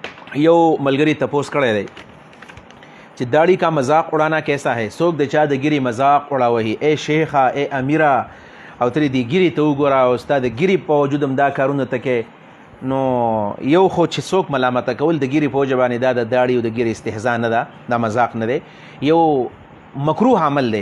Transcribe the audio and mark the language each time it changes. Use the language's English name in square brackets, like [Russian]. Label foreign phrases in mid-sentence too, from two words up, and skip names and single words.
[Pashto] یو ملګری تپوس کړی دی چې [Urdu] داڑھی کا مذاق اڑانا کیسا ہے. [Pashto] څوک د چا د ګیري مذاق اړوي، اے شیخه اے امیره او ترې دې ګیري ته وګوره او ستا د ګیري په وجود هم دا کارونه ته کې. نو یو خو چې څوک ملامته کول د ګیري په وجه باندې دا د داړي او د ګیري استهزاء نه ده، دا مذاق نه دی، یو مکروه عمل دی.